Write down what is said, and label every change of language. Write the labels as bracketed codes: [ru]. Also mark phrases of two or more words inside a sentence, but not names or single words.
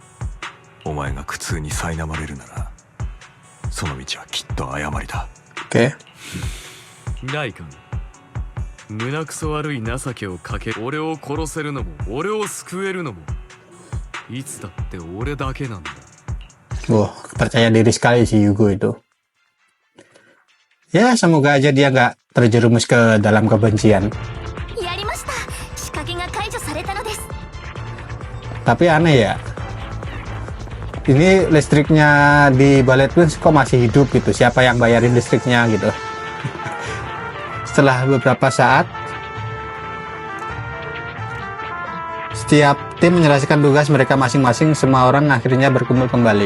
[ja] お前が苦痛に苛まれるなら、その道はきっと誤りだ。 [id] Oke. [ja] ライカン、胸くそ悪い情けをかけ、俺を殺せるのも俺を救えるのもいつだって俺だけなんだ。 [id] Wah, percaya diri sekali si Yugo itu. Ya, semoga aja dia nggak terjerumus ke dalam kebencian. [ja] やりました。仕掛けが解除されたのです。 [id] Tapi aneh ya, ini listriknya di Ballet Twins kok masih hidup gitu? Siapa yang bayarin listriknya gitu? Setelah beberapa saat, setiap tim menyelesaikan tugas mereka masing-masing, semua orang akhirnya berkumpul kembali.